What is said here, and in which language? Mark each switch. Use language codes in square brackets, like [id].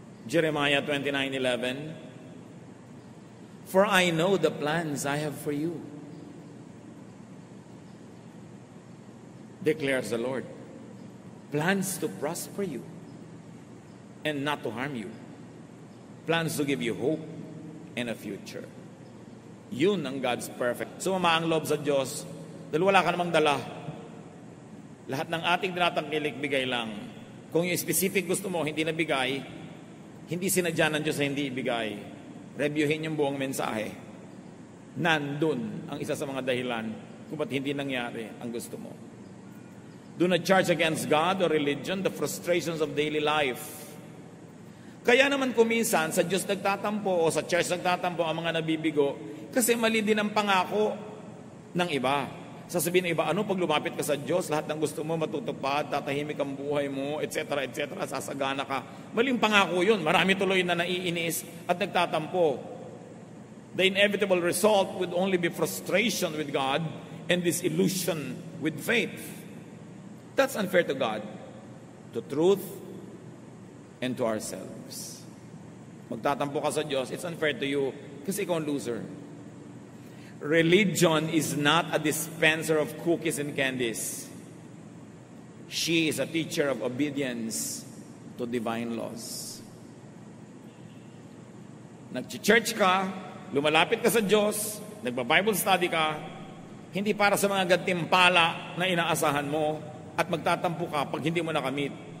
[en] Jeremiah 29:11, for I know the plans I have for you, declares the Lord. Plans to prosper you and not to harm you. Plans to give you hope and a future. [tl] Yun ang [en] God's perfect. [tl] Sumama ang loob sa Diyos dahil wala ka namang dala. Lahat ng ating tinatangkilik, bigay lang. Kung yung specific gusto mo, hindi nabigay, hindi sinadya ng Diyos na hindi ibigay. Reviewin yung buong mensahe. Nandun ang isa sa mga dahilan kung ba't hindi nangyari ang gusto mo. [en] Do not charge against God or religion the frustrations of daily life. [tl] Kaya naman kuminsan sa Diyos nagtatampo o sa church nagtatampo ang mga nabibigo kasi mali din ang pangako ng iba. Sasabihin ng iba, ano pag lumapit ka sa Diyos, lahat ng gusto mo matutupad, tatahimik ang buhay mo, etc., etc., sasagana ka. Maling pangako yun. Marami tuloy na naiinis at nagtatampo. [en] The inevitable result would only be frustration with God and disillusion with faith. That's unfair to God, to truth, and to ourselves. [tl] Magtatampo ka sa Diyos, [en] it's unfair to you [tl] kasi ikaw ang [en] loser. Religion is not a dispenser of cookies and candies. She is a teacher of obedience to divine laws. [tl] Nag-church ka, lumalapit ka sa Diyos, nagba-Bible study ka, hindi para sa mga gantimpala na inaasahan mo at magtatampo ka pag hindi mo nakamit.